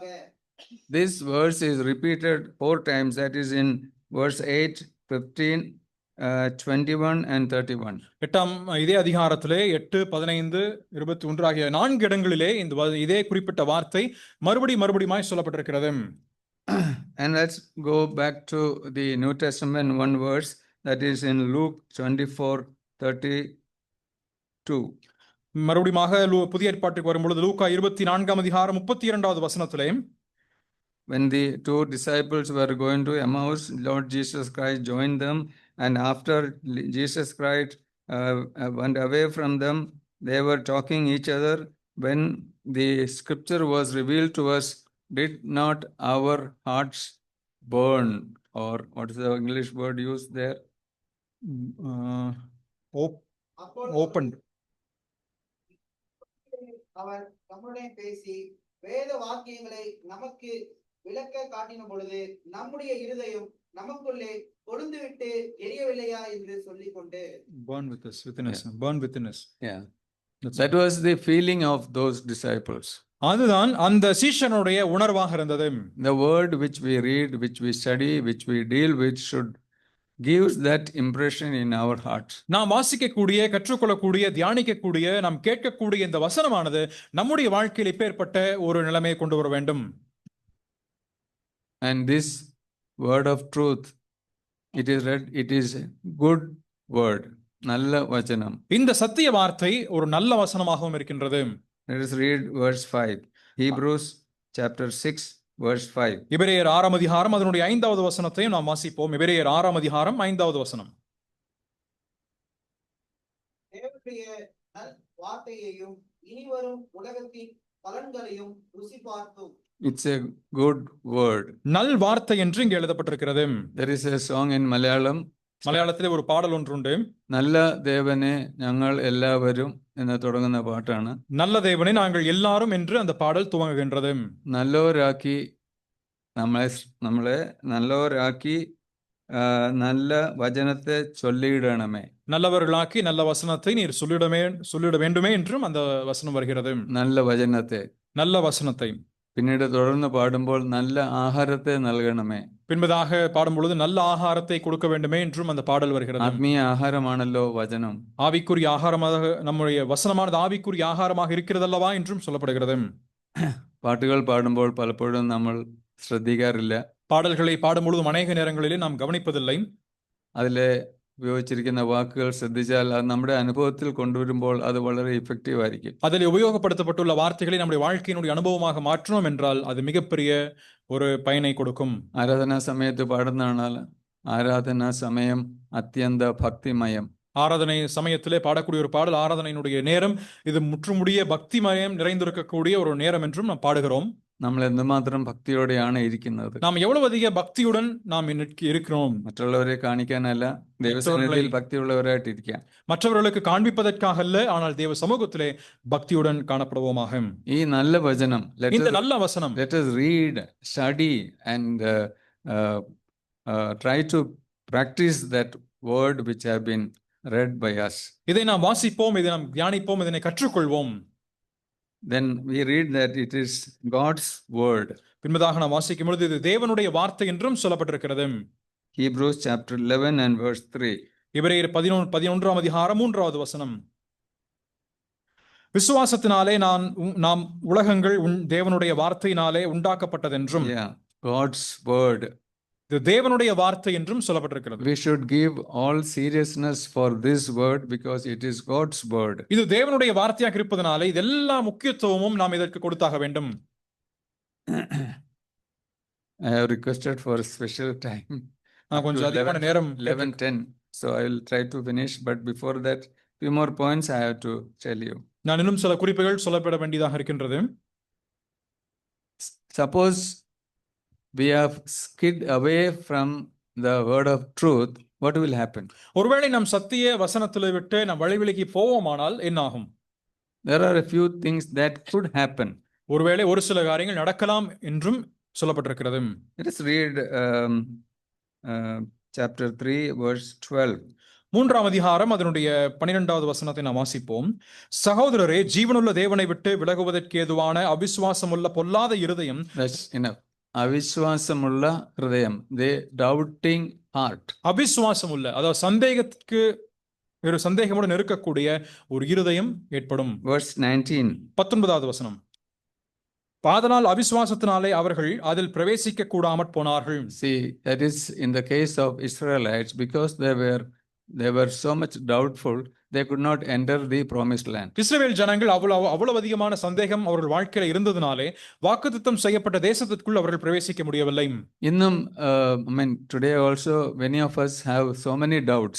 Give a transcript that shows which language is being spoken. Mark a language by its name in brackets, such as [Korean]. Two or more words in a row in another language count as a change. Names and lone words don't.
[English] This verse is repeated 4 times. That is in verse 8, 15, 21 and 31. [Tamil] இதே அதிகாரத்திலே 8, 15, 21 ஆகிய 4 இடங்களிலே இதே குறிப்பிட்ட வார்த்தை மறுபடியுமாய் சொல்லப்பட்டிருக்கிறது. [English] And let's go back to the New Testament, one verse that is in Luke 24:32. [Tamil] மறுபடியுமாக புதிய ஏற்பாட்டுக்கு வரும்பொழுது லூக்கா 24ஆம் அதிகாரம் 32வது வசனத்திலே, [English] when the 2 disciples were going to Emmaus, Lord Jesus Christ joined them, and after Jesus Christ went away from them, they were talking each other. When the scripture was revealed to us, did not our hearts burn? Or what is the English word used there? Opened. [Tamil] அவர் நம்முடைய பேசி வேத வாக்கியங்களை நமக்கு விளக்க காட்டின பொழுது நம்முடைய இருதயம் நமக்குள்ளே கொழுந்து விட்டு எரியவில்லையா என்று சொல்லிக் கொண்டு [English] burn within us. Yeah, that was the feeling of those disciples. [Tamil] அதுதான் அந்த சீஷனுடைய உணர்வாக இருந்தது. [English] The word which we read, which we study, which we deal with should gives that impression in our hearts. [Tamil] நாம் வாசிக்கக்கூடிய, கற்றுக்கொள்ளக்கூடிய, தியானிக்கக்கூடிய, நாம் கேட்கக்கூடிய இந்த வசனமானது நம்முடைய வாழ்க்கையில் இப்பேற்பட்ட ஒரு நிலைமையை கொண்டு வர வேண்டும். [English] And this word of truth, it is read, it is a good word. [Tamil] நல்ல வசனம். இந்த சத்திய வார்த்தை ஒரு நல்ல வசனமாகவும் இருக்கின்றது. [English] Let us read verse 5. Hebrews chapter 6 verse 5. [Tamil] எபிரேயர் 6ஆம் அதிகாரம் அதனுடைய 5வது வசனத்தையும் நாம் வாசிப்போம். எபிரேயர் 6ஆம் அதிகாரம் 5வது வசனம். தேவனுடைய வார்த்தையையும் இனிவரும் உலகத்தின் பலன்களையும் ருசி பார்த்தோம். [English] It's a good word. [Tamil] நல் வார்த்தை என்று இங்கே எழுதப்பட்டிருக்கிறது. [English] There is a song in Malayalam. [Malayalam] മലയാളത്തിലെ ഒരു പാടൽ ഒന്നുണ്ട്. നല്ല ദേവനെ ഞങ്ങൾ എല്ലാവരും എന്ന് തുടങ്ങുന്ന പാട്ടാണ്. നല്ല ദേവനെ ഞങ്ങൾ എല്ലാവരും [Tamil] என்று அந்த பாடல் துவங்குகின்றது. [Malayalam] നല്ലവരാക്കി നമ്മളെ നല്ലവരാക്കി നല്ല വചനത്തെ ചൊല്ലിയിടണമേ. [Tamil] நல்லவர்களாக்கி நல்ல வசனத்தை நீர் சொல்லிட வேண்டுமே என்றும் அந்த வசனம் வருகிறது. [Malayalam] നല്ല വചനത്തെ, [Tamil] நல்ல வசனத்தை. [Malayalam] പിന്നീട് തുടർന്ന് പാടുമ്പോൾ നല്ല ആഹാരത്തെ നൽകണമേ. [Tamil] பின்பதாக பாடும் பொழுது நல்ல ஆகாரத்தை கொடுக்க வேண்டுமே என்றும் அந்த பாடல் வருகிறது. [Malayalam] ആത്മീയ ആഹാരമാണല്ലോ വചനം. [Tamil] ஆவிக்குரிய ஆகாரமாக நம்முடைய வசனமானது ஆவிக்குரிய ஆகாரமாக இருக்கிறதல்லவா என்றும் சொல்லப்படுகிறது. [Malayalam] പാട്ടുകൾ പാടുമ്പോൾ പലപ്പോഴും നമ്മൾ ശ്രദ്ധിക്കാറില്ല. [Tamil] பாடல்களை பாடும் பொழுது அநேக நேரங்களிலே நாம் கவனிப்பதில்லை. [Malayalam] അതിലെ ഉപയോഗിച്ചിരിക്കുന്ന വാക്കുകൾ ശ്രദ്ധിച്ചാൽ അത് നമ്മുടെ അനുഭവത്തിൽ കൊണ്ടുവരുമ്പോൾ അത് വളരെ ഇഫക്റ്റീവ് ആയിരിക്കും. [Tamil] அதில் உபயோகப்படுத்தப்பட்டுள்ள வார்த்தைகளை நம்முடைய வாழ்க்கையினுடைய அனுபவமாக மாற்றணும் என்றால் அது மிகப்பெரிய ஒரு பயனை கொடுக்கும். [Malayalam] ആരാധനാ സമയത്ത് പാടുന്നതാണ് ആരാധനാ സമയം അത്യന്ത ഭക്തിമയം. [Tamil] ஆராதனை சமயத்திலே பாடக்கூடிய ஒரு பாடல் ஆராதனையினுடைய நேரம் இது முற்றுமுடிய பக்திமயம் நிறைந்திருக்கக்கூடிய ஒரு நேரம் என்றும் நாம் பாடுகிறோம். [Malayalam] നമ്മൾ എന്തുമാത്രം ഭക്തിയോടെയാണ് ഇരിക്കുന്നത്. [Tamil] நாம் எவ்வளவு அதிக பக்தியுடன் நாம் இருக்கிறோம். [Malayalam] മറ്റുള്ളവരെ കാണിക്കാനല്ല, ദൈവസന്നിധിയിൽ ഭക്തിയുള്ളവരായിട്ട് ഇരിക്കാം. [Tamil] மற்றவர்களுக்கு காண்பிப்பதற்காக அல்ல, ஆனால் தேவ சமூகத்திலே பக்தியுடன் காணப்படுவோமாக. [Malayalam] ഈ നല്ല വചനം, [Tamil] இந்த நல்ல வசனம், [English] let us read, study and try to practice that word which have been read by us. [Tamil] இதை நாம் வாசிப்போம், இதை நாம் தியானிப்போம், இதனை கற்றுக்கொள்வோம். [English] Then we read that it is God's word. [Tamil] பின்பதாக நாம் வாசிக்கும் பொழுது இது தேவனுடைய வார்த்தை என்றும் சொல்லப்பட்டிருக்கிறது. [English] Hebrews chapter 11 and verse 3. [Tamil] எபிரேயர் 11ஆம் அதிகாரம் 3வது வசனம். விசுவாசத்தினாலே நாம் உலகங்கள் தேவனுடைய வார்த்தையினாலே உண்டாக்கப்பட்டதென்றும். [English] Yeah, God's word. [Tamil] இது தேவனுடைய வார்த்தை என்றும் சொல்லப்பட்டிருக்கிறது. [English] We should give all seriousness for this word because it is God's word. [Tamil] இது தேவனுடைய வார்த்தையாக இருப்பதனாலே இதெல்லா முக்கியத்துவமும் நாம் இதற்கு கொடுத்தாக வேண்டும். [English] I have requested for a special time. [Tamil] கொஞ்சம் அதிகமான நேரம் 11:10. [English] So I will try to finish, but before that, few more points I have to tell you. [Tamil] நான் இன்னும் சில குறிப்புகள் சொல்லப்பட வேண்டியதாக இருக்கின்றது. [English] Suppose we have skid away from the word of truth, what will happen? [Tamil] ஒருவேளை நாம் சத்திய வசனத்தை விட்டு நாம் வழிவிலகி போவோமானால் என்ன ஆகும்? [English] There are a few things that could happen. [Tamil] ஒருவேளை ஒரு சில காரியங்கள் நடக்கலாம் என்றும் சொல்லப்பட்டிருக்கிறது. [English] Let us read chapter 3 verse 12. [Tamil] 3ஆம் அதிகாரம் அதனுடைய 12வது வசனத்தை நாம் வாசிப்போம். சகோதரரே, ஜீவனுள்ள தேவனை விட்டு விலகுவதற்கு ஏதுவான அவிசுவாசமுள்ள பொல்லாத இருதயம். [English] That's enough. [Tamil] அவிசுவாசமுள்ள ஹிருதயம், [English] the doubting heart. [Tamil] அவிசுவாசமுள்ள, அதாவது சந்தேகத்துக்கு ஒரு சந்தேகமுடன் இருக்கக்கூடிய ஒரு இருதயம் ஏற்படும். [English] Verse 19. [Tamil] 19வது வசனம். பாதனால் அவிசுவாசத்தினாலே அவர்கள் அதில் பிரவேசிக்க கூடாமற் போனார்கள். [English] See, that is in the case of Israelites, because they were so much doubtful, they could not enter the promised land. [Tamil] இஸ்ரவேல் ஜனங்கள் அவ்வளவு அதிகமான சந்தேகம் அவர்கள் வாழ்க்கையில இருந்ததினாலே வாக்குத்தத்தம் செய்யப்பட்ட தேசத்திற்குள் அவர்கள் பிரவேசிக்க முடியவில்லை. [English] இன்னும் today also many of us have so many doubts.